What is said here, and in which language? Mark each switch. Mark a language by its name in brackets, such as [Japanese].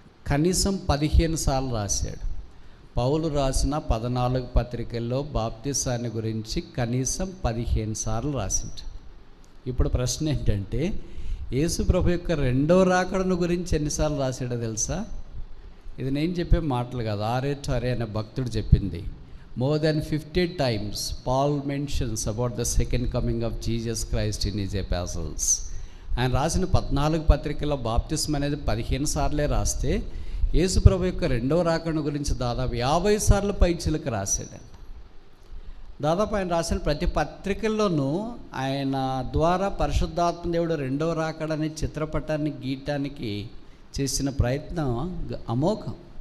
[Telugu] కనీసం 15 సార్లు రాశాడు. పౌలు రాసిన 14 పత్రికల్లో బాప్తిసాన్ని గురించి కనీసం 15 సార్లు రాసిండు. ఇప్పుడు ప్రశ్న ఏంటంటే, యేసు ప్రభు యొక్క రెండవ రాకడను గురించి ఎన్నిసార్లు రాశాడో తెలుసా? ఇది నేను చెప్పే మాటలు కాదు, ఆరేటారే అనే భక్తుడు చెప్పింది. [English] More than 50 times Paul mentions about the second coming of Jesus Christ in his epistles. [Telugu] ఆయన రాసిన 14 పత్రికల్లో బాప్తిస్మ అనేది 15 సార్లే రాస్తే, యేసు ప్రభు యొక్క రెండవ రాకడ గురించి దాదాపు 50 సార్లు పైచిలకు రాశాడంట. దాదాపు ఆయన రాసిన ప్రతి పత్రికల్లోనూ ఆయన ద్వారా పరిశుద్ధాత్మ దేవుడు రెండవ రాకడ అనే చిత్రపటాన్ని గీయటానికి చేసిన ప్రయత్నం అమోఘం.